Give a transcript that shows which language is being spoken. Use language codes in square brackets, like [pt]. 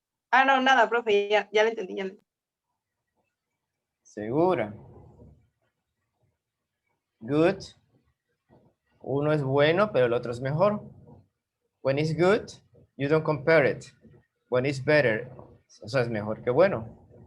[es] Ah, no, nada, profe, ya lo entendí. Segura. [en] Good. [es] Uno es bueno, pero el otro es mejor. [en] When it's good, you don't compare it. When it's better, [es] o sea, es mejor que bueno.